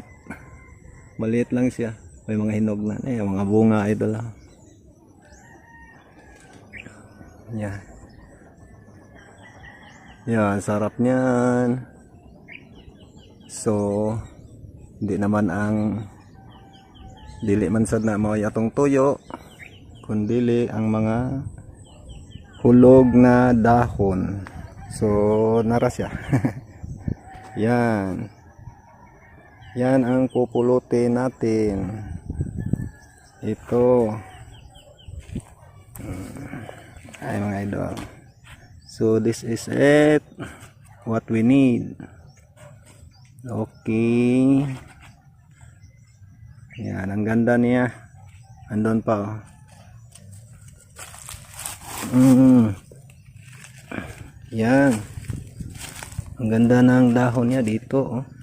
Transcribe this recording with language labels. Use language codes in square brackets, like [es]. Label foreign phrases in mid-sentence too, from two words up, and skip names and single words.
[tl] Maliit lang siya. May mga hinog na. Mga bunga idol. Yan. Yan, sarap niyan. [ceb] So, [tl] hindi naman [ceb] ang dili man sad na mao atong tuyo, kundili ang mga hulog na dahon. [tl] So nara siya. Yan ang pupulutin natin. Ito ay mga idol. [en] So this is it, what we need. [tl] Okay. Yan, ang ganda niya. Andun pa. Yan. Ang ganda ng dahon niya dito.